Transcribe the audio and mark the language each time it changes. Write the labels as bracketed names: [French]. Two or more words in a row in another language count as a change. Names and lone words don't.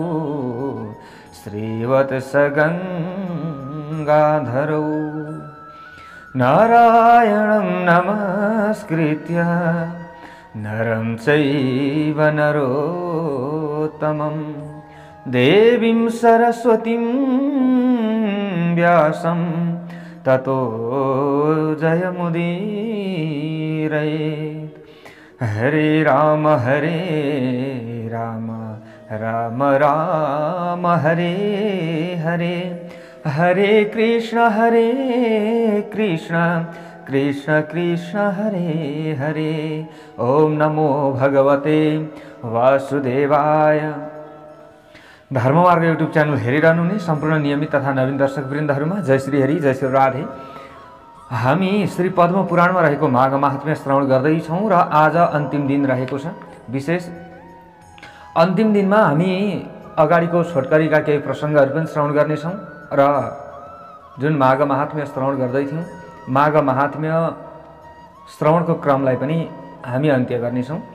[Sanskrit] श्रीवत्सगंगाधरौ नारायणं नमस्कृत्य नरं चैव नरोत्तमं देवीं सरस्वतीं व्यासं ततो जयमुदीरयेत्। हरे राम राम राम हरे हरे हरे कृष्ण कृष्ण कृष्ण हरे हरे। ओम नमो भगवते वासुदेवाय। [Nepali] धर्ममार्ग युट्युब च्यानल हेरिरहनुहुने सम्पूर्ण नियमित तथा नवीन दर्शक वृन्दहरुमा जय श्री हरि जय श्री राधे। हामी श्री पद्म पुराणमा रहेको माघ महात्म्य श्रवण गर्दैछौँ र आज अन्तिम दिन रहेको छ। विशेष अन्तिम दिनमा हामी अगाडिको छोटकरीका केही प्रसङ्गहरू पनि श्रवण गर्नेछौँ र जुन माघ महात्म्य श्रवण गर्दै थियौँ माघ महात्म्य श्रवणको क्रमलाई पनि हामी अन्त्य गर्नेछौँ।